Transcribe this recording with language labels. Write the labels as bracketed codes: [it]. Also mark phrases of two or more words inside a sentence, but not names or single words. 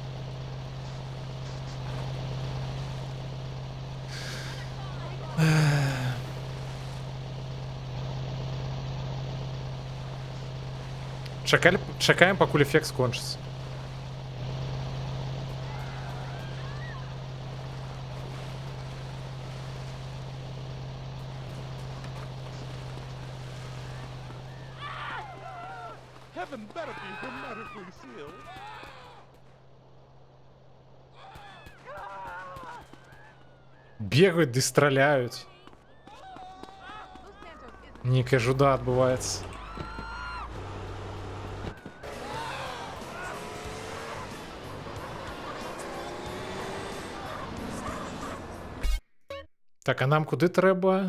[be] Чакаем, пакуль эфект скончыцца. [en] Heaven better be hermetically sealed. [be] Бегают ды страляюць. Нейкая жуда адбываецца. [uk] Так, а нам куди треба?